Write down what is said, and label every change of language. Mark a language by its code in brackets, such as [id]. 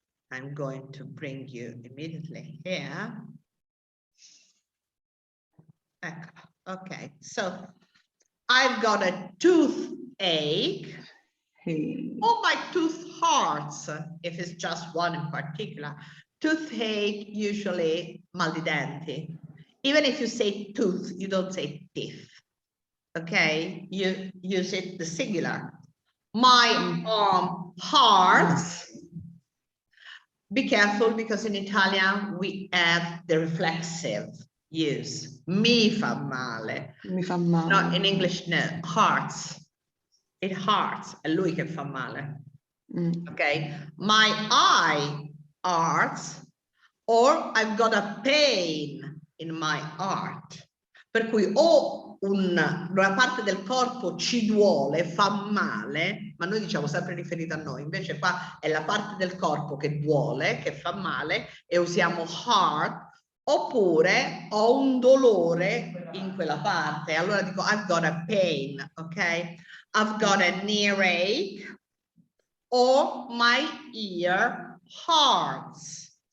[en] I'm going to bring you immediately here. Okay, so I've got a toothache. Or my tooth hurts, if it's just one in particular. Toothache, usually [it] mal di denti. [en] Even if you say tooth, you don't say teeth. Okay, you use it the singular. My arm hurts. Be careful because in Italian we have the reflexive use. [it] Mi fa male. Mi fa male. [en] No, in English, no. Hurts. It hurts. [it] È lui che fa male. Okay. [en] My eye hurts, or I've got a pain in my heart. [it] Per cui o una parte del corpo ci duole, fa male, ma noi diciamo sempre riferito a noi, invece qua è la parte del corpo che duole, che fa male, e usiamo heart, oppure ho un dolore in quella parte, allora dico [en] I've got a pain, [it] ok? [en] I've got an earache, or my ear hurts.